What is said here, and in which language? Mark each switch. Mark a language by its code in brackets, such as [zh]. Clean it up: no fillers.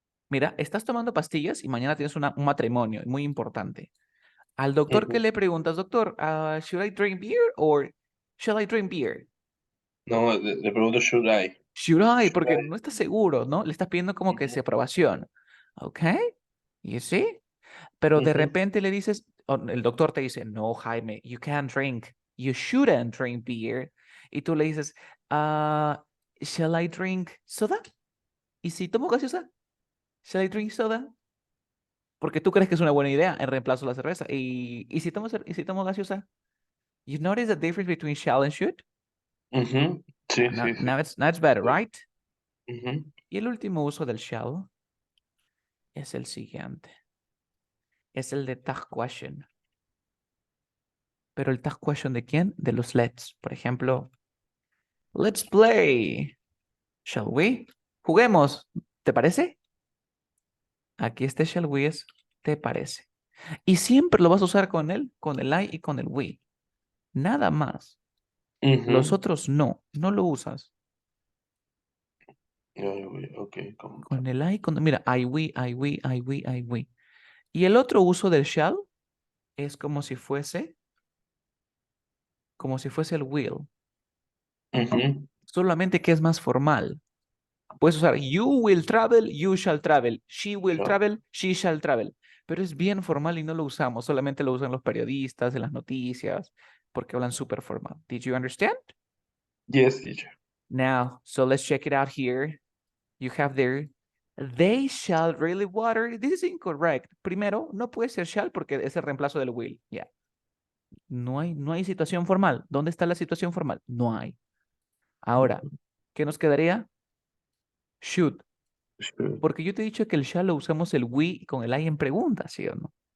[es] Mira, estás tomando pastillas y mañana tienes un matrimonio muy importante. Al doctor, ¿qué ujú. le preguntas, doctor? [en] ¿Should I drink beer or shall I drink beer? [es] No, le pregunto, [en] should I? Should I, [es] porque [en] I? [es] no estás seguro, ¿no? Le estás pidiendo como que se aprobación. ¿Ok? ¿Y sí? Pero de ujú, repente le dices, o el doctor te dice, no, Jaime, [en] you can't drink, you shouldn't drink beer. [es] Y tú le dices, [en] shall I drink soda? [es] ¿Y si tomo gaseosa? [en] Shall I drink soda? [es] Porque tú crees que es una buena idea en reemplazo de la cerveza. ¿Y si tomo gaseosa? [en] You notice the difference between shall and should? ujú. Yeah, [es] Sí, [en] now, [es] sí, sí. [en] now it's better, right? Ujú, [es] Y el último uso del shall es el siguiente. Es el de tag question. Pero el tag question ¿de quién? De los let's. Por ejemplo, [en] let's play. Shall we? [es] Juguemos. ¿Te parece? Aquí este shall we es ¿te parece? Y siempre lo vas a usar con el I y con el we. Nada más. Los ujú. otros no lo usas. Ok, Con el I, mira, I we. Y el otro uso del shall es como si fuese el will, ujú. solamente que es más formal. Puedes usar [en] you will travel, you shall travel, she will Sure. travel, she shall travel. [es] Pero es bien formal y no lo usamos, solamente lo usan los periodistas en las noticias, porque hablan súper formal. [en] Did you understand? Yes, teacher. Now, so let's check it out here. You have there, they shall really water. This is incorrect. [es] Primero, no puede ser shall porque es el reemplazo del will. Ya. No hay situación formal. ¿Dónde está la situación formal? No hay. Ahora, Ujú. ¿qué nos quedaría? Should. [en] Sure. [es] Porque yo te he dicho que el shall lo usamos el we con el I en pregunta, ¿sí o no?